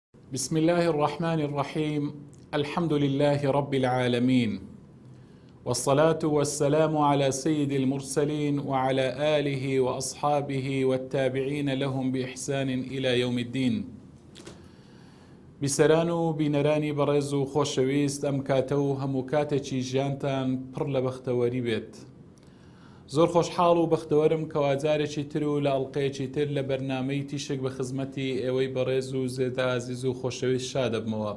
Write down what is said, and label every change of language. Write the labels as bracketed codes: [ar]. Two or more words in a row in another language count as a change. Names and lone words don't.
[ar] بسم الله الرحمن الرحيم. الحمد لله رب العالمين، والصلاة والسلام على سيد المرسلين وعلى آله وأصحابه والتابعين لهم بإحسان إلى يوم الدين. [ckb] بسران و بینەرانی بەڕێز و خۆشەویست، ئەم کاتە و هەموو کاتێکی ژیانتان پڕ لە بەختەوەری بێت. زۆر خۆشحاڵ و بەختەوەرم کەواجارێکی تر و لە ئەڵلقەیەکی تر لە بەرنامەی تیشک بە خزمەتی ئێوەی بەڕێز و زێدە عازیز و خۆشەویست شادەبمەوە.